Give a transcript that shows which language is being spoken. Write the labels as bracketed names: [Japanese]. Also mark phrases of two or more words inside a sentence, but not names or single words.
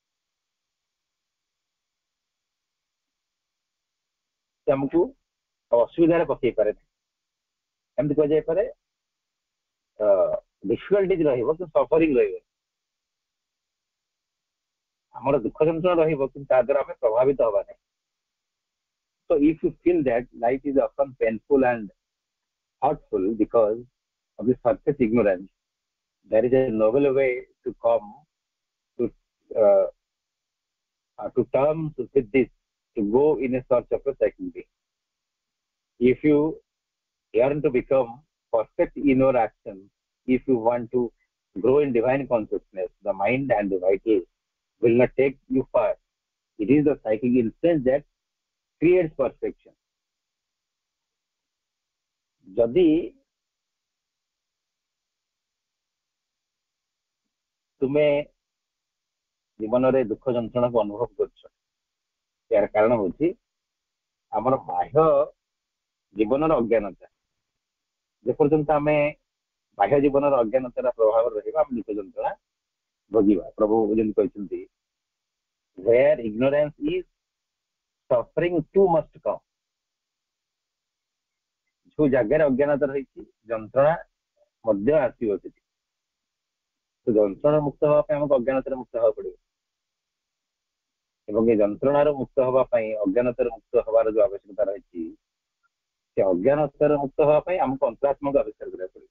[Odia] ସେ ଆମକୁ ଅସୁବିଧାରେ ପକେଇ ପାରେ ନାହିଁ। ଏମିତି କୁହାଯାଇପାରେ, ଡିଫିକଲ୍ଟିଜ ରହିବ କିନ୍ତୁ ସଫରିଂ ରହିବ। ଆମର ଦୁଃଖ ଯନ୍ତ୍ରଣା ରହିବ, କିନ୍ତୁ ତା ଦ୍ୱାରା ଆମେ ପ୍ରଭାବିତ ହବା ନାହିଁ। [English] So if you feel that life is often painful and hurtful because of the surface ignorance, there is a noble way to come uh, to terms with this, to go in a search of a second being. If you yearn to become perfect in your action, if you want to grow in divine consciousness, the mind and the vitals will not take you far. It is the psychic influence that creates perfection. [Odia] ଯଦି ତୁମେ ଜୀବନରେ ଦୁଃଖ ଯନ୍ତ୍ରଣାକୁ ଅନୁଭବ କରୁଛ, ଏହାର କାରଣ ହଉଛି ଆମର ବାହ୍ୟ ଜୀବନର ଅଜ୍ଞାନତା। ଯେପର୍ଯ୍ୟନ୍ତ ଆମେ ବାହ୍ୟ ଜୀବନର ଅଜ୍ଞାନତାର ପ୍ରଭାବରେ ରହିବା, ଆମେ ଦୁଃଖ ଯନ୍ତ୍ରଣା ଭୋଗିବା। ପ୍ରଭୁ ଯେମିତି କହିଛନ୍ତି, [English] where ignorance is, suffering too must come। [Odia] ଯୋଉ ଜାଗାରେ ଅଜ୍ଞାନତା ରହିଛି, ଯନ୍ତ୍ରଣା ମଧ୍ୟ ଆସିବ ସେଠି। ଯନ୍ତ୍ରଣା ମୁକ୍ତ ହେବା ପାଇଁ ଆମକୁ ଅଜ୍ଞାନତାରେ ମୁକ୍ତ ହେବାକୁ ପଡିବ, ଏବଂ ଏ ଯନ୍ତ୍ରଣାରୁ ମୁକ୍ତ ହେବା ପାଇଁ, ଅଜ୍ଞାନତାରୁ ମୁକ୍ତ ହେବାର ଯୋଉ ଆବଶ୍ୟକତା ରହିଛି, ସେ ଅଜ୍ଞାନତାରୁ ମୁକ୍ତ ହେବା ପାଇଁ ଆମକୁ ଅନ୍ତରାତ୍ମାକୁ ଆବିଷ୍କାର କରିବାକୁ ପଡିବ।